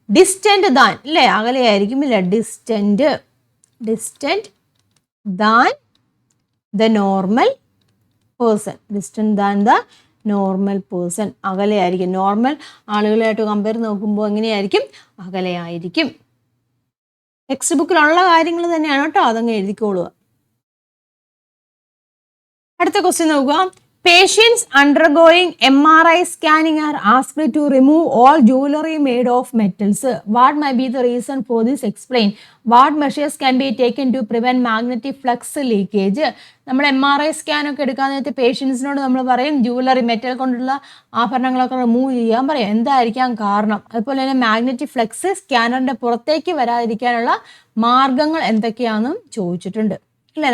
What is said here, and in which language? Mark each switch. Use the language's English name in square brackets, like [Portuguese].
[English] distant than [Malayalam] അല്ലേ. അകലെയായിരിക്കും ഇല്ല. [English] Distant than the normal person. Distant than the normal person. [Malayalam] അകലെയായിരിക്കും. Normal ആളുകളായിട്ട് compare നോക്കുമ്പോൾ എങ്ങനെയായിരിക്കും? അകലെയായിരിക്കും. ടെക്സ്റ്റ് ബുക്കിലുള്ള കാര്യങ്ങൾ തന്നെയാണ് കേട്ടോ, അതങ്ങ് എഴുതിക്കോളുക. അടുത്ത ക്വസ്റ്റ്യൻ നോക്കുക. [English] Patients undergoing MRI scanning are asked to remove all jewelry made of metals. What may be the reason for this? Explain. What measures can be taken to prevent magnetic flux leakage? [Malayalam] നമ്മൾ MRI സ്കാനൊക്കെ എടുക്കാൻ നേരത്തെ പേഷ്യൻസിനോട് നമ്മൾ പറയും jewellery, metal കൊണ്ടുള്ള ആഭരണങ്ങളൊക്കെ remove ചെയ്യാൻ പറയാം. എന്തായിരിക്കാം കാരണം? അതുപോലെ തന്നെ മാഗ്നറ്റിക് ഫ്ലക്സ് സ്കാനറിൻ്റെ പുറത്തേക്ക് വരാതിരിക്കാനുള്ള മാർഗങ്ങൾ എന്തൊക്കെയാണെന്നും ചോദിച്ചിട്ടുണ്ട് അല്ലേ.